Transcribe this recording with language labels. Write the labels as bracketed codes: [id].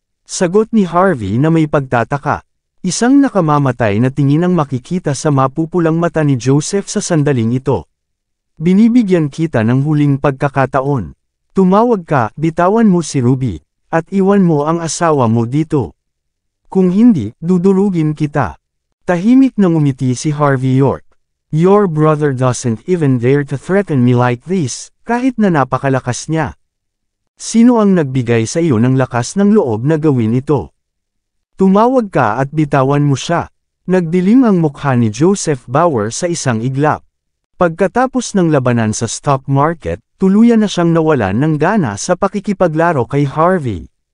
[tl] Sagot ni Harvey na may pagtataka. Isang nakamamatay na tingin ang makikita sa mapupulang mata ni Joseph sa sandaling ito. Binibigyan kita ng huling pagkakataon. Tumawag ka, bitawan mo si Ruby, at iwan mo ang asawa mo dito. Kung hindi, dudurugin kita. Tahimik nang umiti si Harvey York. [en] Your brother doesn't even dare to threaten me like this, [tl] kahit na napakalakas niya. Sino ang nagbigay sa iyo ng lakas ng loob na gawin ito? Tumawag ka at bitawan mo siya. Nagdilim ang mukha ni Joseph Bauer sa isang iglap. Pagkatapos ng labanan sa stock market, tuluyan na siyang nawalan ng gana sa pakikipaglaro kay Harvey.